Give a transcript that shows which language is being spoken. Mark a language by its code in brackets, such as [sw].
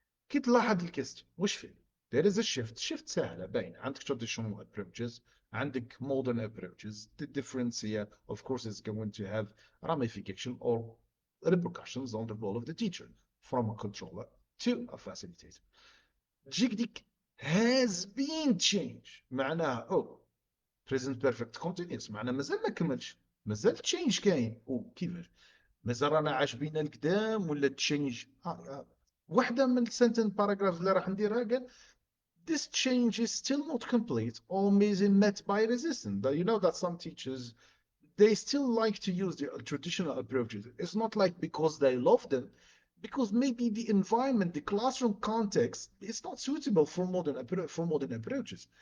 [ar] كي تلاحظ الكيستيون وش فيه؟ there is a shift سهلة باين. عندك traditional approaches، عندك modern approaches. [en] The difference here of course is going to have ramification or repercussions on the role of the teacher from a controller to a facilitator. [ar] تجيك ديك has been changed معناها present perfect continuous، معناها مازال ما كملش، مازال change كاين. كيفاش مازال رانا عاجبينا القدام ولا تشينج. [en] واحده من السنتن باراجراف اللي راح نديرها قال this change is still not complete or is met by resistance. You know that some teachers they still like to use the traditional approaches. It's not like because they love them, because maybe the environment, the classroom context is not suitable for modern approaches.